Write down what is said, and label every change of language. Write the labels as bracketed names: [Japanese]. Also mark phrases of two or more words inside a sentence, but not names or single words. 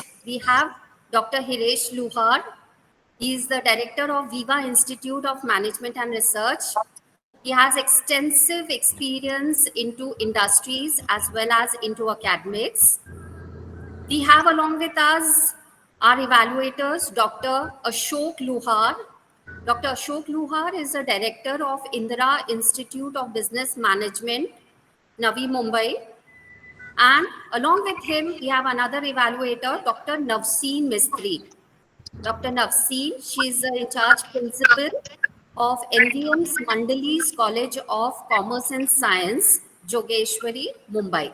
[English] We have Dr. Hiresh Luhar. He is the director of Viva Institute of Management and Research. He has extensive experience into industries as well as into academics. We have along with us our evaluators, Dr. Ashok Luhar. Dr. Ashok Luhar is the director of Indira Institute of Business Management, Navi Mumbai. And along with him, we have another evaluator, Dr. Navsin Mistry. Dr. Navsin, she is the in charge principal of NVM's Mandali's College of Commerce and Science, Jogeshwari, Mumbai.